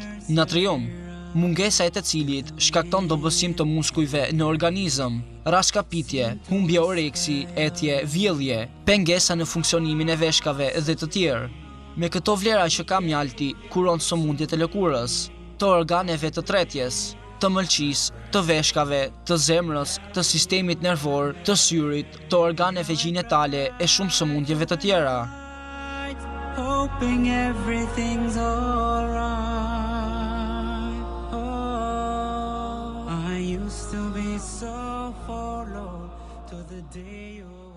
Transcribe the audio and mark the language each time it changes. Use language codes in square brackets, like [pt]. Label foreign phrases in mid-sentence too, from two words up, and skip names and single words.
[sq] Natrium, mungesa e të cilit shkakton dobësim të muskujve në organizëm, rashkapitje, humbje oreksi, etje, vjellje, pengesa në funksionimin e veshkave dhe të tjerë. Me këto vlera që ka mjalti, kuron sëmundjet e lëkurës, të organeve të tretjes, të mëlçisë, të veshkave, të zemrës, të sistemit nervor, të syrit, të organeve gjinetale e shumë sëmundjeve të tjera. [en] Hoping everything's alright. Oh, I used to be so forlorn to the day you